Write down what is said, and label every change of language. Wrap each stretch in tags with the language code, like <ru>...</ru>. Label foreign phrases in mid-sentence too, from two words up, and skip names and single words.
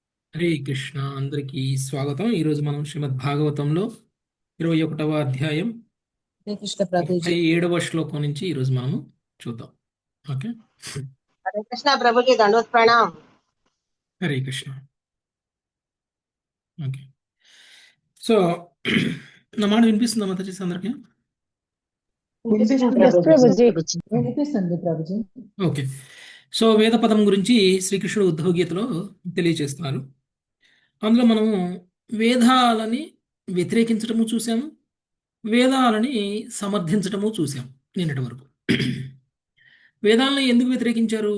<te>హరే కృష్ణ అందరికీ స్వాగతం. ఈరోజు మనం శ్రీమద్ భాగవతంలో 21వ అధ్యాయం</te> <hi>हरे कृष्ण प्रभु जी।</hi> <te>37వ శ్లోకం నుంచి ఈరోజు మనము చూద్దాం. ఓకే.</te> <hi>हरे कृष्णा प्रभु जी, दंडवत प्रणाम।</hi> <te>హరే కృష్ణ. ఓకే. సో నా మాట వినిపిస్తుందా మాతాజీ అందరికి? विनिपिस्तुंది</te> <hi>यस प्रभु प्रभु जी। जी।</hi> <te>వినిపిస్తుంది ప్రభు जी। ఓకే. సో వేద పదం గురించి శ్రీకృష్ణుడు ఉద్ధవగీతలో తెలియజేస్తున్నారు. అందులో మనము వేదాలని వ్యతిరేకించటము చూసాము, వేదాలని సమర్థించటము చూసాం నిన్నటి వరకు. వేదాలను ఎందుకు వ్యతిరేకించారు?</te>